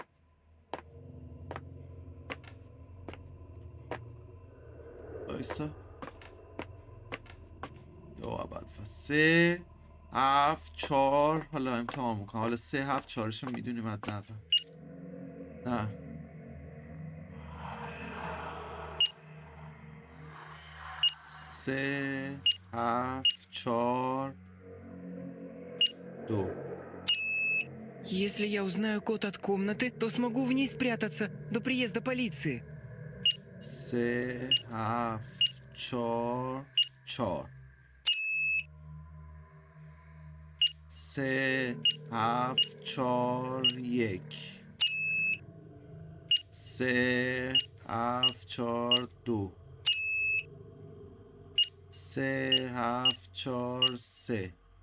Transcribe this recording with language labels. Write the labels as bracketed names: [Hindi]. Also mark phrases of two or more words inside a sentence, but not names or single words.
[Persian] بایستا یا اول 3 7 4 حالا امتحان میکنم حالا 3 7 4 شو میدونیم حداقل نه سه 7 4 2 [Russian] Если я узнаю код от комнаты, то смогу в ней спрятаться до приезда полиции. [Persian] 3 7 4 4 3 7 4 1 3 7 4 2 3 7 4 3